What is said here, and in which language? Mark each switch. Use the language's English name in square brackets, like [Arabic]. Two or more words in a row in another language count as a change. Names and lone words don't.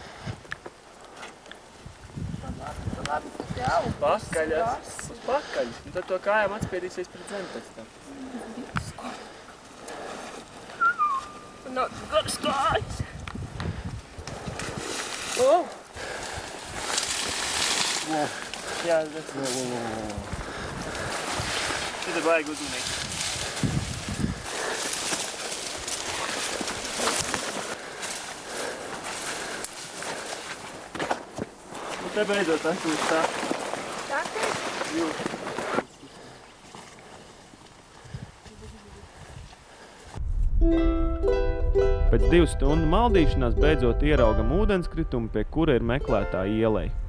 [Latvian] Pakaļas. Uz pakaļ. Un tad to kājām atspiedīsies pret zemi pēc tam. [English] Not good skies. Oh! Whoa. Yeah, that's... Whoa. [Latvian] Šeit ir baigi uzmanīgi. Te beidzot esmu uz tā. Pēc 2 stundu maldīšanās beidzot ieraugam ūdenskritumu, pie kura ir meklētā ielai.